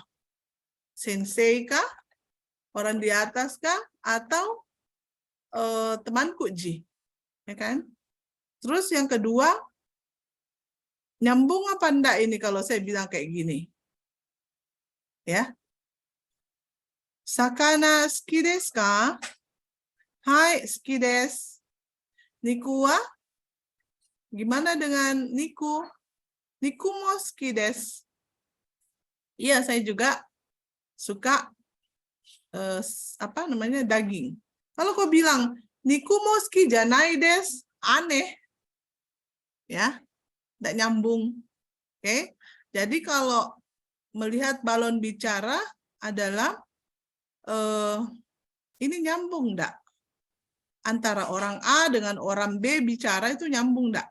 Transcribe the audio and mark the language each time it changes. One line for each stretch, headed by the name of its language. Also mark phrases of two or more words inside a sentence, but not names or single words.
Indonesian: Sensei kah? Orang di atas kah? Atau temanku Ji? Ya kan? Terus yang kedua, nyambung apa enggak ini kalau saya bilang kayak gini? Ya.
Japanese: 魚 好き です か? はい、好き です. 肉 は?
Indonesian: Gimana dengan niku?
Japanese: 肉 も 好き です.
Indonesian: Iya, saya juga suka daging. Kalau kau bilang
Japanese: 肉 も 好き じゃない です,
Indonesian: aneh. Ya. Tidak nyambung. Oke. Jadi kalau melihat balon bicara adalah ini nyambung enggak? Antara orang A dengan orang B bicara itu nyambung enggak?